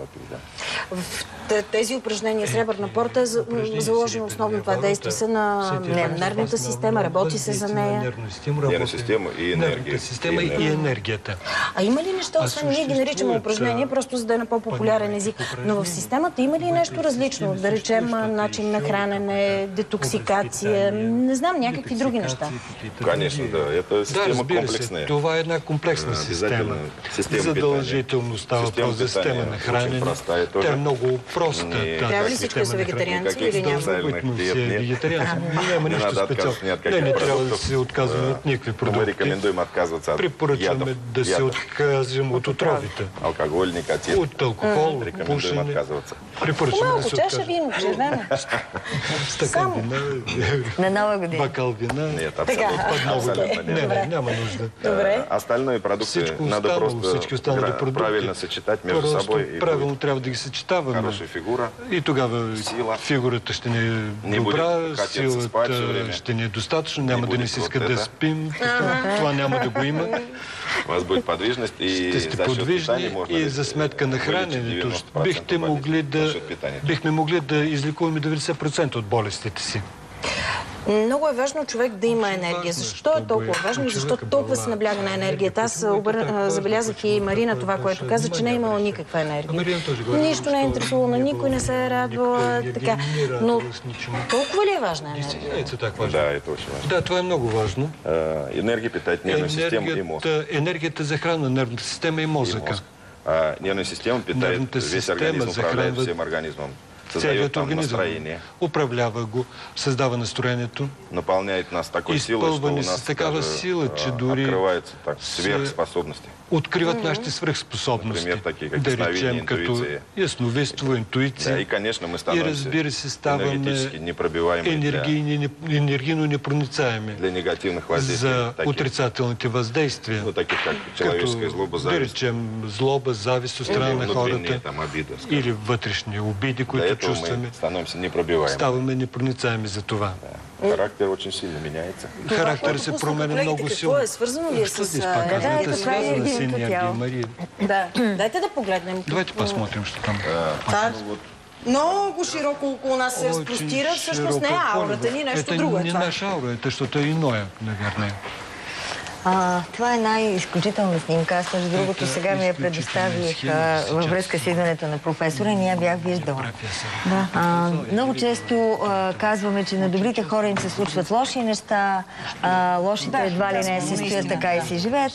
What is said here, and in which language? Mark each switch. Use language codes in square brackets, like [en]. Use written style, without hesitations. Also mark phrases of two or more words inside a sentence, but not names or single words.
[bg] В тези упражнения сребърна порта е заложено основно това действие се на нервната система, работи се за нея. Нервна система и енергия. Система и енергията. А има ли неща, освен ние ги наричаме упражнения, просто за да е на по-популярен език, но в системата има ли нещо различно? Да речем начин на хранене, детоксикация, не знам, някакви други неща. [ru] Конечно, да. Это система комплексная. [bg] Това е една комплексна система. Задължително става въпрос за система на хранене. Тя е много проста. Трябва ли всички да са вегетарианци или няма? Вегетарианци. Няма нищо специално. Не трябва да се отказваме от никакви продукти. Препоръчваме да се откажем от отровите. [ru] Алкоголь, никотин. [bg] От алкохол, от пушене. Препоръчваме да се откажем. Чаша вино, червена. [ru] Стакан вина. [bg] На Нова година. [ru] Бокал вина. Нет, абсолютно нет. [bg] Не, няма нужда. Добре. [ru] Остальные продукты надо просто правильно сочетать между собой. [bg] Правилно трябва да ги съчетаваме. [ru] Хорошая фигура. [bg] И тогава фигурата ще ни е добра, силата ще ни е достатъчно, няма да ни се иска да спим. Това няма да го има. [ru] У вас будет подвижность и [bg] ще сте подвижни и за сметка на храненето бихме могли да излекуваме 90% от болестите си. Много е важно човек да има енергия. Защо е толкова важно и защо толкова се набляга на енергията? Аз забелязах и Марина това, което каза, че не е имала никаква енергия. Нищо не е интересувало, на никой не се е радвала. Така. Но толкова ли е важна енергия? [ru] Да, это очень важно. [bg] Да, това е много важно. [ru] Энергия питает нервную систему и мозг. [bg] Енергията захранва нервната система и мозъка. [ru] Нервная система питает весь организм, управляет всем организмом. [bg] Целият организъм управлява го, създава настроението. [ru] Напълняет нас такой силой, что у нас [bg] такава сила, че дори [ru] открываются сверхспособности. [bg] Откриват нашите свръхспособности. [ru] Например, такие как [bg] да речем, като ясновидство, интуиция. [ru] И, конечно, мы [bg] становимся разбира се, ставаме енергийно непроницаеми [ru] для негативных воздействий, [bg] за отрицателните въздействия. [ru] Ну, таких как человеческая злоба, завист. [bg] Да речем, злоба, завист от страна на хората. Или вътрешни обиди, които чувстваме, ставаме непроницаеми за това. [ru] Характер очень сильно меняется. [bg] Характер се променя много силно. Какво е? Свързано ли е с... Това е свързано с енергия, Мария. Да. Дайте да погледнем. [ru] Давайте посмотрим, що там. [bg] Много широко около нас се разпростира. Всъщност не е аурата ни, нещо друго е това. [ru] Это не наша аура, это что-то иное, наверное. [bg] Това е една изключителна снимка. Аз, между другото, сега ми я предоставих във връзка с идването на професора и не я бях виждала. Много често казваме, че на добрите хора им се случват лоши неща, лошите едва ли не се стоят така и си живеят.